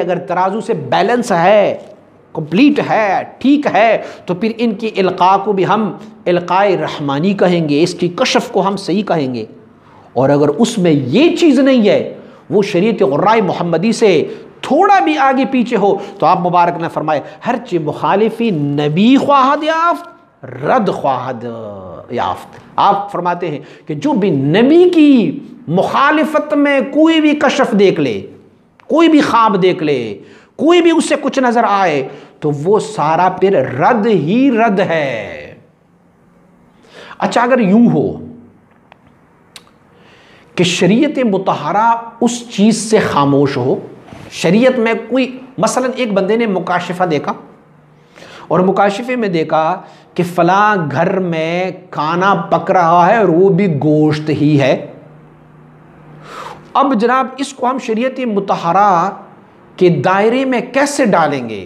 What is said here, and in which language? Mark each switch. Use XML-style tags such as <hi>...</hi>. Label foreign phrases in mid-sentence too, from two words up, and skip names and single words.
<ur>اگر ترازو سے بیلنس ہے، کمپلیٹ ہے، ٹھیک ہے، تو پھر ان کی القاء کو بھی ہم القاء رحمانی کہیں گے، اس کی کشف کو ہم صحیح کہیں گے۔ اور اگر اس میں یہ چیز نہیں ہے، وہ شریعت غرائی محمدی سے تھوڑا بھی آگے پیچھے ہو، تو آپ مبارک نے فرمائے</ur> <fa>ہر چی مخالفی نبی خواہد یافت رد خواہد یافت۔</fa> <ur>آپ فرماتے ہیں کہ جو بھی نبی کی مخالفت میں کوئی بھی کشف دیکھ لے، کوئی بھی خواب دیکھ لے، کوئی بھی اس سے کچھ نظر آئے، تو وہ سارا پھر رد ہی رد ہے۔ اچھا اگر یوں ہو کہ شریعت مطہرہ اس چیز سے خاموش ہو، شریعت میں کوئی مثلا ایک بندے نے مکاشفہ دیکھا اور مکاشفے میں دیکھا کہ فلاں گھر میں کھانا پک رہا ہے اور وہ بھی گوشت ہی ہے، اب جناب اس کو ہم شریعت مطہرہ کے دائرے میں کیسے ڈالیں گے؟</ur>